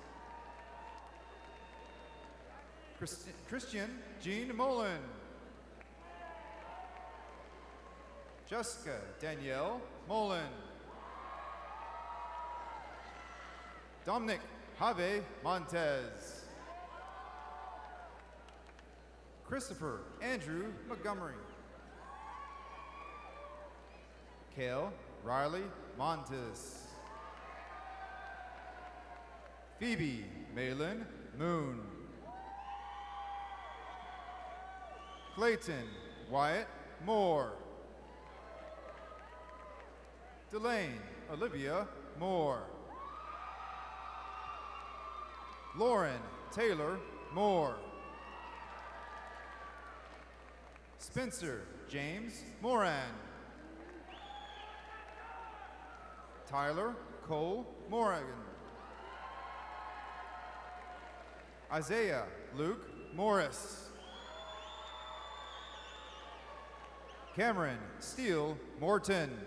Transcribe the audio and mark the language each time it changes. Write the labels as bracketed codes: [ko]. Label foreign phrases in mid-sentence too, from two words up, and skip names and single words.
[en] Christian Jean Mullen. Jessica Danielle Mullen. Dominic Have Montez. Christopher Andrew Montgomery. Kale Riley Montes. Phoebe Malin Moon. Clayton Wyatt Moore. Delane Olivia Moore. Lauren Taylor Moore. Spencer James Moran. Tyler Cole Morgan. Isaiah Luke Morris. Cameron Steele Morton.